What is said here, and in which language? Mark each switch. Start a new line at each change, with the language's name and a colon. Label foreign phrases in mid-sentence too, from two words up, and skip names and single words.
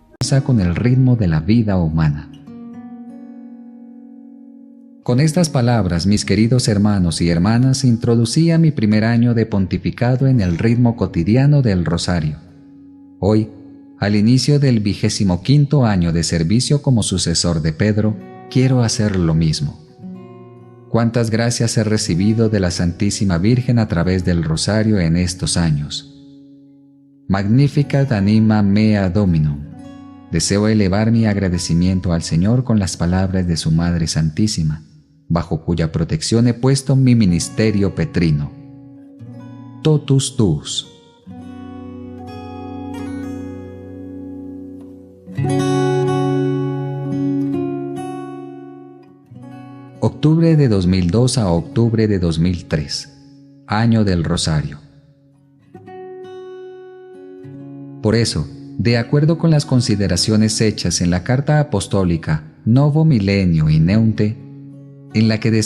Spanish: armoniosa con el ritmo de la vida humana. Con estas palabras, mis queridos hermanos y hermanas, introducía mi primer año de pontificado en el ritmo cotidiano del rosario. Hoy, al inicio del 25º año de servicio como sucesor de Pedro, quiero hacer lo mismo. Cuántas gracias he recibido de la Santísima Virgen a través del rosario en estos años.
Latin: Magnificat anima mea Dominum.
Spanish: Deseo elevar mi agradecimiento al Señor con las palabras de su Madre Santísima, bajo cuya protección he puesto mi ministerio petrino.
Latin: Totus tuus.
Spanish: Octubre de 2002 a octubre de 2003, año del Rosario. Por eso, de acuerdo con las consideraciones hechas en la Carta Apostólica Novo Milenio Ineunte, en la que